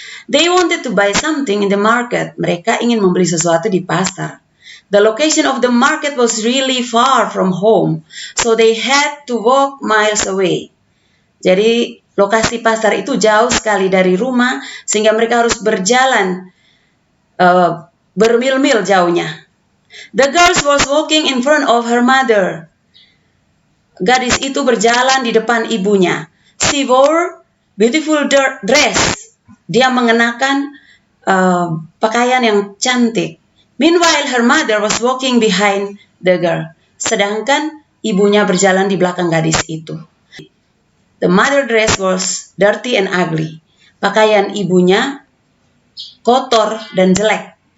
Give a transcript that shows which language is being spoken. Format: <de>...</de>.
<en>They wanted to buy something in the market.</en> <id>Mereka ingin membeli sesuatu di pasar.</id> <en>The location of the market was really far from home, so they had to walk miles away.</en> <id>Jadi lokasi pasar itu jauh sekali dari rumah, sehingga mereka harus berjalan bermil-mil jauhnya.</id> <en>The girl was walking in front of her mother.</en> <id>Gadis itu berjalan di depan ibunya.</id> <en>She wore beautiful dress.</en> <id>Dia mengenakan pakaian yang cantik.</id> <en>Meanwhile, her mother was walking behind the girl.</en> <id>Sedangkan ibunya berjalan di belakang gadis itu.</id> <en>The mother dress was dirty and ugly.</en> <id>Pakaian ibunya kotor dan jelek.</id>